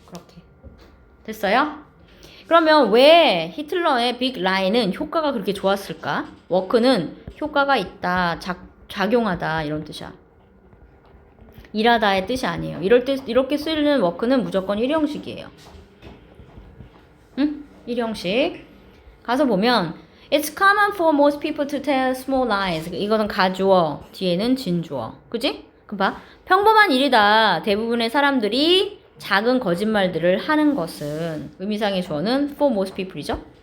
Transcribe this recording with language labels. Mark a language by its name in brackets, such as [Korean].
[Korean] 그렇게 됐어요? 그러면 왜 히틀러의 빅 라이는 효과가 그렇게 좋았을까? 워크는 효과가 있다, 작용하다 이런 뜻이야. 일하다의 뜻이 아니에요. 이렇게 쓰이는 워크는 무조건 일형식이에요. 응? 일형식. 가서 보면 [English] It's common for most people to tell small lies. [Korean] 이거는 가주어, 뒤에는 진주어. 그지? 그럼 봐. 평범한 일이다. 대부분의 사람들이 작은 거짓말들을 하는 것은, 의미상의 주어는 [English] for most people [Korean] 이죠.